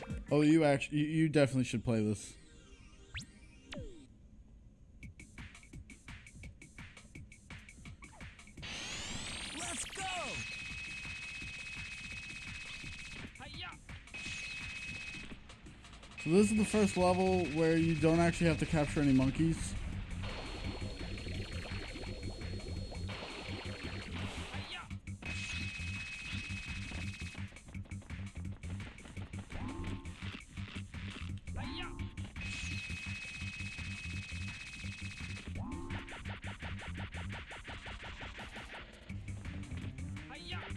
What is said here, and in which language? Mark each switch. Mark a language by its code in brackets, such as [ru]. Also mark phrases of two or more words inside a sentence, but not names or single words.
[en] Oh, you definitely should play this. Let's go. Hi-ya. So this is the first level where you don't actually have to capture any monkeys. Hi-ya. Hi-ya. Hi-ya.